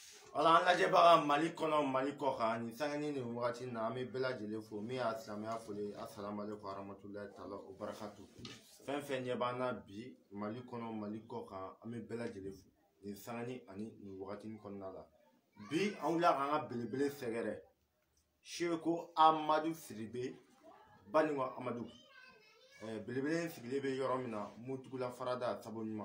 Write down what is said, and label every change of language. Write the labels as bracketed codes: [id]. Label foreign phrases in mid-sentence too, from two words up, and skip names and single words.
[bm] Ala an lajɛ baga Mali kɔnɔ Mali kɔ kan ni sangani ni wagati na an bɛ bɛɛ lajɛlen fo min y'a silamɛya foli [ar] السلام عليكم ورحمة الله تعالى وبركاته. [bm] Fɛn fɛn ɲɛ b'an na bi Mali kɔnɔ Mali kɔ kan an bɛ bɛɛ lajɛlen fo ni sangani ani ni wagati kɔnɔna la. Bi an wulila k'an ka belebele sɛgɛrɛ Seko Amadu Sidibe Baningo Amadu. Belebele sigilen bɛ yɔrɔ min na Mutugula Farada Sabo ɲuman.